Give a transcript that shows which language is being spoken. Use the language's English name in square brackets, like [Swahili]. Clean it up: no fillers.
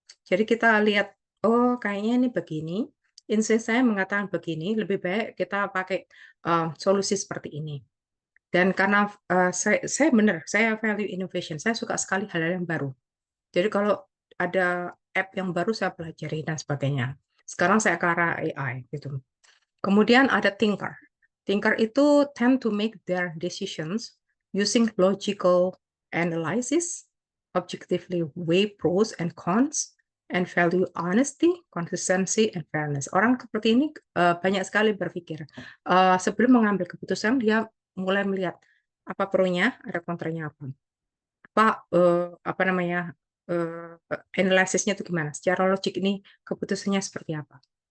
[Indonesian] Jadi kita lihat, oh kayaknya ini begini, insting saya mengatakan begini, lebih baik kita pakai, solusi seperti ini. Dan karena, saya benar, saya [English] value innovation, [Indonesian] saya suka sekali hal-hal yang baru. Jadi kalau ada app yang baru saya pelajari dan sebagainya. Sekarang saya ke arah AI gitu. Kemudian ada thinker. [English] Thinker itu tend to make their decisions using logical analysis, objectively weigh pros and cons, and value honesty, consistency, and fairness. [Indonesian] Orang seperti ini banyak sekali berpikir. Sebelum mengambil keputusan, dia mulai melihat apa pronya, ada kontranya apa. Apa namanya, analisisnya itu gimana, secara logik ini keputusannya seperti apa.